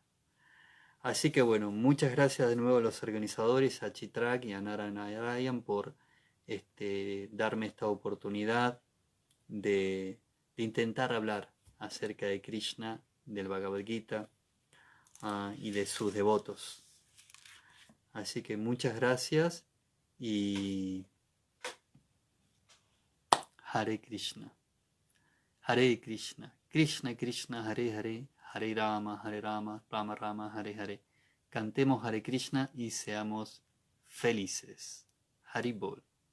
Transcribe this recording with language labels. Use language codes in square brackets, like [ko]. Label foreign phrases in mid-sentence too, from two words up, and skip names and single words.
[es] Así que bueno, muchas gracias de nuevo a los organizadores, a Chitrak y a Nara Narayan por darme esta oportunidad de intentar hablar acerca de Krishna, del Bhagavad Gita y de sus devotos. Así que muchas gracias y Hare Krishna. [sa] हरे कृष्ण कृष्ण कृष्ण हरे हरे हरे राम राम राम हरे हरे. [es] Cantemos Hare Krishna y seamos felices. Haribol.